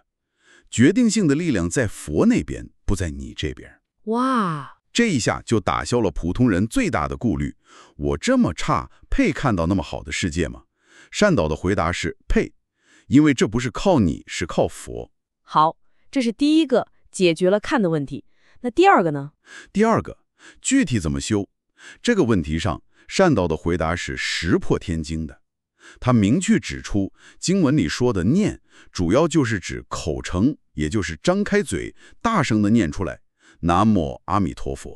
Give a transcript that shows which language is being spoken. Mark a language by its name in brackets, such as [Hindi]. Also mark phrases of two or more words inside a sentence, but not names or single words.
[Chinese] 決定性的力量在佛那邊，不在你這邊。哇，這一下就打消了普通人最大的顧慮：我這麼差，配看到那麼好的世界嗎？善導的回答是配，因為這不是靠你，是靠佛。好，這是第一個解決了看的問題。那第二個呢？第二個，具體怎麼修？這個問題上，善導的回答是石破天驚的。他明確指出，經文裡說的念，主要就是指口稱，也就是張開嘴，大聲地念出來，南無阿彌陀佛。